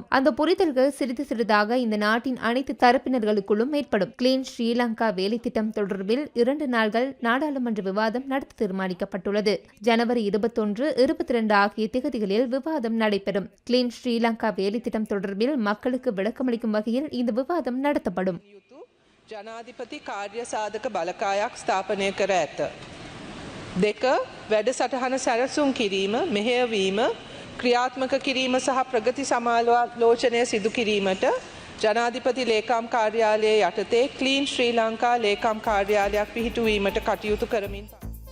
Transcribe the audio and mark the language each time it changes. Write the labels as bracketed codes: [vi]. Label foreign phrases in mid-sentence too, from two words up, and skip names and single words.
[ta] அந்த புரிதல்கள் சிறிது சிறிதாக இந்த நாட்டின் அனைத்து தரப்பினர்களுக்குள்ளும் ஏற்படும். கிளீன் ஸ்ரீலங்கா வேலை திட்டம் தொடர்பில் 2 நாள்கள் நாடாளுமன்ற விவாதம் நடத்த தீர்மானிக்கப்பட்டுள்ளது. ஜனவரி 21, 22 ஆகிய திகதிகளில் விவாதம் நடைபெறும். கிளீன் ஸ்ரீலங்கா வேலை திட்டம் தொடர்பில் மக்களுக்கு விளக்கமளிக்கும் வகையில் இந்த விவாதம் நடத்தப்படும். [si] ජනාධිපති කාර්ය සාධක බලකායක් ස්ථාපනය කර ඇත. 2. වැඩසටහන සැරසුම් කිරීම, මෙහෙයවීම, ක්‍රියාත්මක කිරීම සහ ප්‍රගති සමාලෝචනය සිදු කිරීමට ජනාධිපති ලේකම් කාර්යාලයේ යටතේ ක්ලීන් ශ්‍රී ලංකා ලේකම් කාර්යාලයක් පිහිටුවීමට කටයුතු කරමින්